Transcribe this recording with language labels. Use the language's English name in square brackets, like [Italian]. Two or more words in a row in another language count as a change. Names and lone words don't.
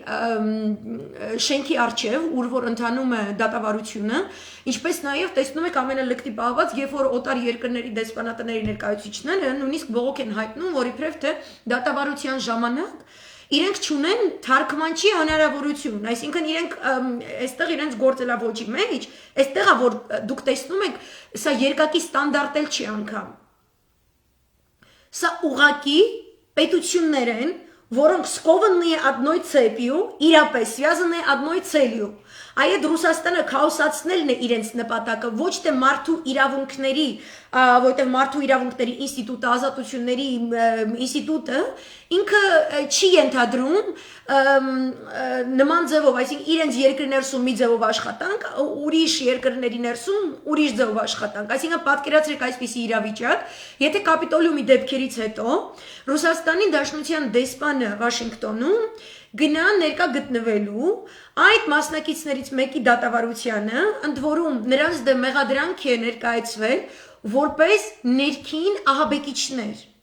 [Armenian] շենքի առջև, ուր որ ընթանում է դատավարությունը, ինչպես նաև տեսնում եք ամենալկտի պահված, երբ որ օտար երկրների դեսպանատների ներկայացուցիչները նույնիսկ բողոք են հայտնում, որ իբրև թե դատավարության ժամանակ իրենք չունեն թարգմանչի հնարավորություն, այսինքն իրենք այստեղ իրենց գործելավոճի մեջ, այստեղ է որ դուք տեսնում եք, սա երկակի ստանդարտ էլ չի անգամ։ Սա ուղակի պետություններ են, որոնք [Russian] скованны одной цепью, [Armenian] իրապես [Russian] связаны одной целью։ [Armenian] Այդ Ռուսաստանը քաոսացնելն է իրենց նպատակը, ոչ թե մարդու իրավունքների, որտեղ մարդու իրավունքների ինստիտուտը, ազատությունների ինստիտուտը ինքը չի ենթադրում նման ձևով, այսինքն իրենց երկրի ներսում մի ձևով աշխատանք, ուրիշ երկրների ներսում ուրիշ ձևով աշխատանք, այսինքն պատկերացրեք այսպիսի իրավիճակ, եթե կապիտոլիումի դեպքերից հետո Ռուսաստանի Դաշնության դեսպանը Վաշինգտոնում գնա ներկա գտնվելու այդ մասնակիցներից մեկի դատավարությանը, ընդ որում նրանց դեմ մեղադրանք է ներկայացվել որպես ներքին ահաբեկիչներ։